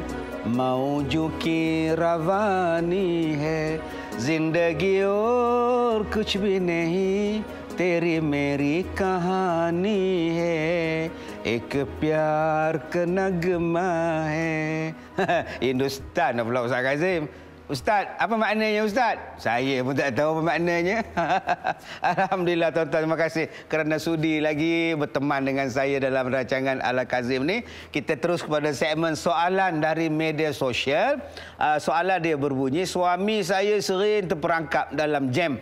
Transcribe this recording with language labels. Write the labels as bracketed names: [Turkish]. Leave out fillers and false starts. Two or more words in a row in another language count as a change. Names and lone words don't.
[Hindi] मौजों की रवानी है, जिंदगी और कुछ भी नहीं, तेरी मेरी कहानी है, एक प्यार का नगमा है. [Malay] Hindustan pula Ustaz Kazim. Ustaz, apa maknanya Ustaz? Saya pun tak tahu apa maknanya. Alhamdulillah tuan-tuan, terima kasih kerana sudi lagi berteman dengan saya dalam rancangan Al-Kazim ni. Kita terus kepada segmen soalan dari media sosial. Soalan dia berbunyi, suami saya sering terperangkap dalam jam.